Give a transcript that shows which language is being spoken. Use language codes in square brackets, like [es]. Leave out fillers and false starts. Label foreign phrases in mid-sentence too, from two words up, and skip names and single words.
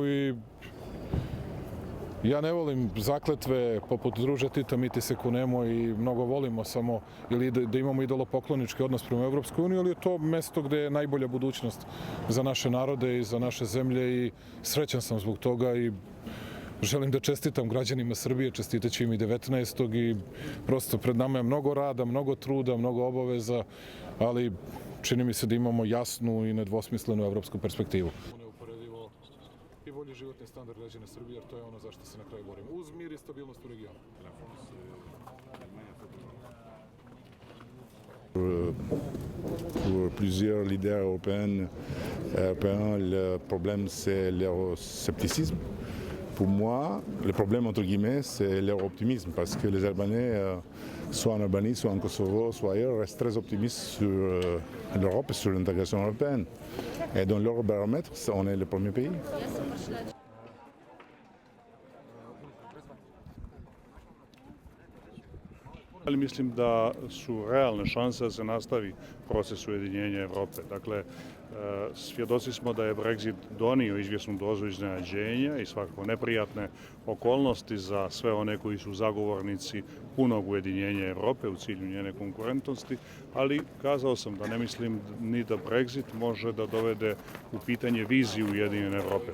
[sr] i ja ne volim zakletve poput druže Tita miti se kunemo i mnogo volimo samo ili da imamo idolopoklonički odnos prema Evropskoj uniji, ali je to mesto gde je najbolja budućnost za naše narode i za naše zemlje i srećan sam zbog toga i želim da čestitam građanima Srbije, čestitaću im i 19. i prosto pred nama je mnogo rada, mnogo truda, mnogo obaveza, ali čini mi se da imamo jasnu i nedvosmislenu evropsku perspektivu. Neuporedivo i bolji životni standard građana Srbije, jer to je ono za što se na kraju borimo. Uz mir i stabilnost u regionu. [fr] Pour plusieurs leaders européens, le problème c'est l'euroscepticisme. Pour moi, le problème, entre guillemets, c'est leur optimisme, parce que les Albanais, soit en Albanie, soit en Kosovo, soit ailleurs, restent très optimistes sur l'Europe et sur l'intégration européenne. Et dans leur baromètre, on est le premier pays. [sr] Ali mislim da su realne šanse da se nastavi proces ujedinjenja Evrope. Dakle, svjedoci smo da je Brexit donio izvjesnu dozu iznenađenja i svakako neprijatne okolnosti za sve one koji su zagovornici punog ujedinjenja Evrope u cilju njene konkurentnosti, ali kazao sam da ne mislim ni da Brexit može da dovede u pitanje viziju ujedinjene Evrope.